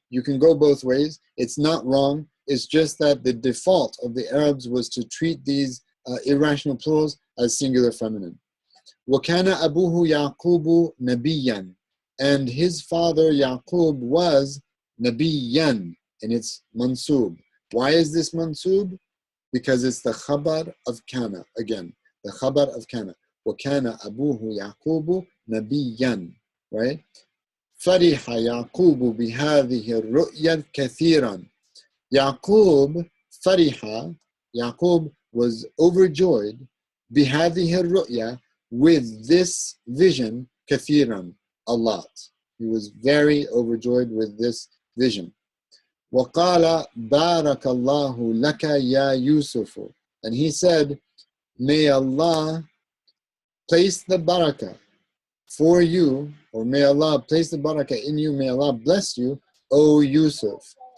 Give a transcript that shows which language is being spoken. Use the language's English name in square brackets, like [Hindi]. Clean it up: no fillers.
[English] You can go both ways. It's not wrong. It's just that the default of the Arabs was to treat these irrational plurals as singular feminine. [Arabic] وَكَانَ أَبُوهُ يَعْقُوبُ نَبِيًّا, [English] and his father Yaqub was Nabiyyan, and it's mansub. Why is this mansub? Because it's the khabar of kana. Again, the khabar of kana. [Arabic] وَكَانَ أَبُوهُ يَعْقُوبُ نَبِيًّا, [English] right? [Arabic] فَرِحَ يَعْقُوبُ بِهَذِهِ الرُّؤْيَا كَثِيرًا. [English] Yaqub, fariha, Yaqub was overjoyed, [Arabic] بِهَذِهِ الرُّؤْيَا, [English] with this vision, kathiran, a lot. He was very overjoyed with this vision. [Arabic] وَقَالَ بَارَكَ اللَّهُ لَكَ يَا يُوسُفُ, [English] and he said, may Allah place the barakah for you, or may Allah place the barakah in you, may Allah bless you, O Yusuf.